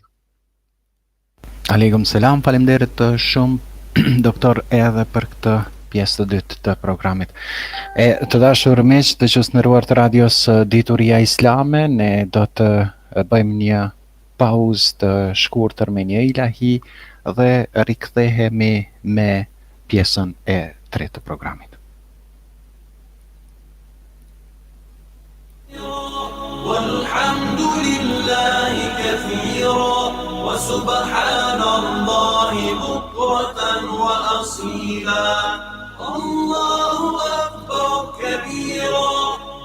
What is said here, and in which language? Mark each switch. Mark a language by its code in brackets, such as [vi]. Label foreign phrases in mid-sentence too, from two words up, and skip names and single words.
[sq] Aleikum selam, faleminderit shumë doktor edhe për këtë pjesë të dytë të programit. Të dashur miq, të qësnëruar të radios Dituria Islame, ne do të bëjmë një pauzë të shkurtër me një ilahi dhe rikthehemi me pjesën e tretë të programit. [ar] والحمد لله كثيرا وسبحان الله بكرة وأصيلا الله أكبر كبيرا